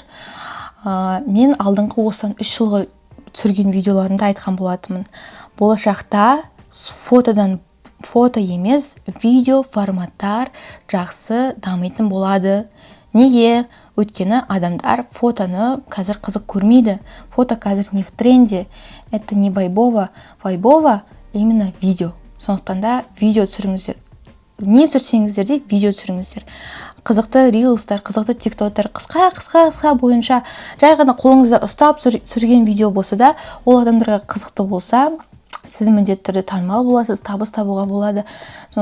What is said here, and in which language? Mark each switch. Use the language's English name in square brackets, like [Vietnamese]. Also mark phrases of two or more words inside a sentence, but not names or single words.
[Kazakh] Мен алдыңғы осыдан 3 жылғы түсірген видеоларымда айтқан болатынмын. Болашақта фото емес, видео форматтар жақсы дамитын болады. Неге? Өйткені адамдар фотоны қазір қызық көрмейді. [Russian] Фото қазір не в тренде. Это не вайбово. Вайбово именно видео. [Kazakh] Сондықтан да видео түсіріңіздер. Не түсірсеңіздер де видео түсіріңіздер. Қызықты рилстар, қызықты тиктоктар, қысқа бойынша жай ғана қолыңызда ұстап түсірген видео болса да, ол адамдарға қызықты болса, сіз міндетті түрде танымал боласыз, табыс табуға болады.